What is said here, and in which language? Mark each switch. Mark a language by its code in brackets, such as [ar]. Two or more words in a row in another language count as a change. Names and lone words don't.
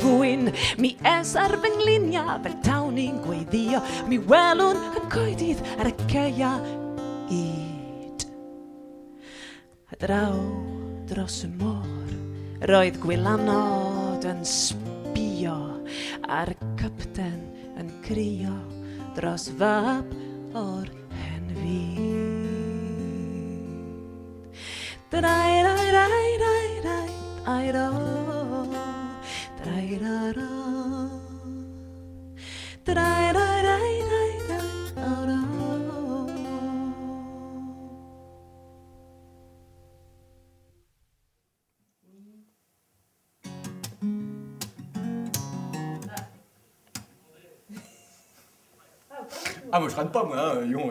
[cy] gwyn mi es ar fy nglinia fel tawn ni'n gweiddio mi welwn y coedydd ar y ceia id a draw dros y môr roedd gwylanod yn sbio a'r capten yn crio dros fab o'r hen fyd. Drai-rai-rai-rai-rai-rai-ro Drai-ra-ra Drai-rai-rai-rai-rai-ro [fr] Ah, moi je rate pas, moi, hein, Lyon.